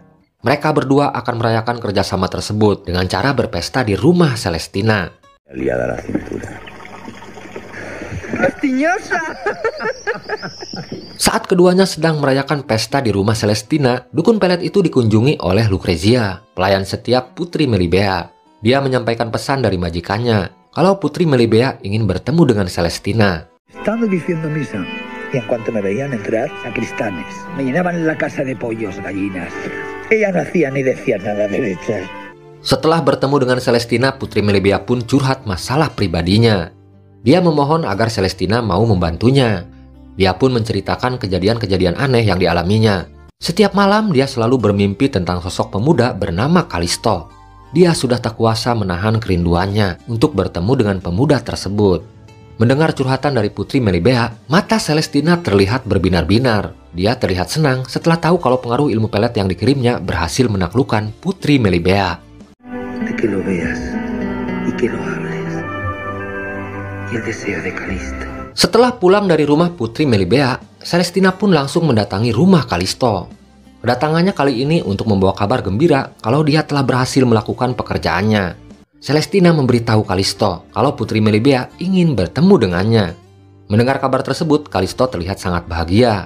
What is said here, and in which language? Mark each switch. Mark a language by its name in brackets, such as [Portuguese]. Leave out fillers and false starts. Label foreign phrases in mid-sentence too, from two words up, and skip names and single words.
[Indonesian] Mereka berdua akan merayakan kerjasama tersebut dengan cara berpesta di rumah Celestina. ¡Pestiñosa! Saat keduanya sedang merayakan pesta di rumah Celestina, dukun pelet itu dikunjungi oleh Lucrezia, pelayan setia Putri Melibea. Dia menyampaikan pesan dari majikannya kalau Putri Melibea ingin bertemu dengan Celestina. [Spanish] Estando diciendo misa, y en cuanto me veían entrar, sacristanes me llenaban la casa de pollos, gallinas. Ella no hacía ni decía nada de leche. [Indonesian] Setelah bertemu dengan Celestina, Putri Melibea pun curhat masalah pribadinya. Dia memohon agar Celestina mau membantunya. Dia pun menceritakan kejadian-kejadian aneh yang dialaminya. Setiap malam dia selalu bermimpi tentang sosok pemuda bernama Kalisto. Dia sudah tak kuasa menahan kerinduannya untuk bertemu dengan pemuda tersebut. Mendengar curhatan dari Putri Melibea, mata Celestina terlihat berbinar-binar. Dia terlihat senang setelah tahu kalau pengaruh ilmu pelet yang dikirimnya berhasil menaklukkan Putri Melibea. [Spanish] De que lo veas y que lo hables. Y el deseo de Calisto. [Indonesian] Setelah pulang dari rumah Putri Melibea, Celestina pun langsung mendatangi rumah Kalisto. Kedatangannya kali ini untuk membawa kabar gembira kalau dia telah berhasil melakukan pekerjaannya. Celestina memberitahu Kalisto kalau Putri Melibea ingin bertemu dengannya. Mendengar kabar tersebut, Kalisto terlihat sangat bahagia.